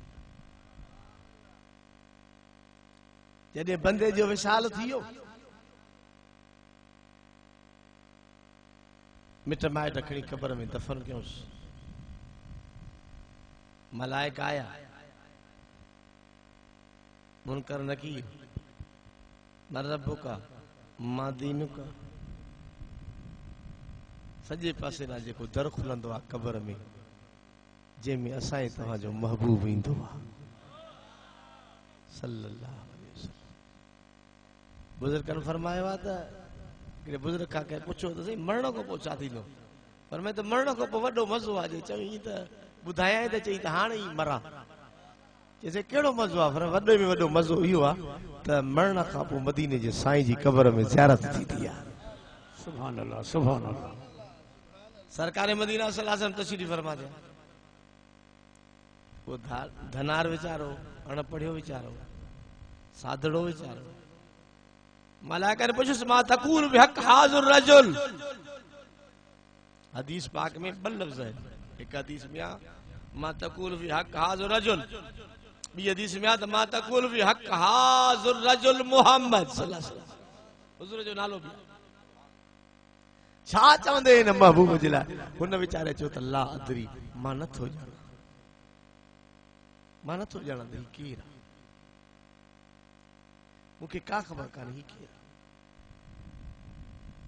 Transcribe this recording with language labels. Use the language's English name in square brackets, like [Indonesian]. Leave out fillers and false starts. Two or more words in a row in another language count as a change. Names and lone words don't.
[Sindhi] जॾहिं बंदे जो विशाल थी वियो मिट माइट खणी क़बर में दफन कयोसि। मलाइक आया मुनकर नकीर [Arabic] من ربك ما دينك [Sindhi] सजे पासे ना जेको दर खुलंदो आहे कब्र में जंहिंमें असां तव्हांजो महबूब ईंदो आहे [Arabic] صلى الله عليه وسلم. [Sindhi] बुजुर्गनि फरमायो आहे त हिकिड़े बुजुर्ग खां कंहिं पुछियो त साईं मरण खां पोइ छा थींदो? पर मैं त मरण खां पोइ वॾो मज़ो आहे। चई त ॿुधायां त चई त हाणे ई मरां। चइसि कहिड़ो मज़ो आहे? पर वॾे में वॾो मज़ो इहो आहे त मरण खां पोइ मदीने जे साईं जी क़बर में ज़ियारत थींदी आहे। [Arabic] سبحان الله سبحان الله. [Hindi] सरकार मदीना [Arabic] صلى الله عليه وسلم [Hindi] तशरीफ फरमा दिया। [Sindhi] वो धनार वीचारो, अणपढ़ियो वीचारो, साधड़ो वीचारो, मलाइका ने पूछो [Arabic] ما تقول بحق هذا الرجل. [Sindhi] हदीस पाक में ब लफ्ज है। एक हदीस में [Arabic] ما تقول بحق هذا الرجل, [Sindhi] बी हदीस में [Arabic] ما تقول بحق هذا الرجل محمد صلى الله عليه وسلم. [Sindhi] हुजूर जो नालो भी छा चवंदे हिन महबूब जे लाइ? हुन वीचारे चयो त [Arabic] لا أدري, [Sindhi] मां नथो ॼाणां, मां नथो ॼाणां त ही केरु आहे, मूंखे का ख़बर कान्हे ही केरु आहे।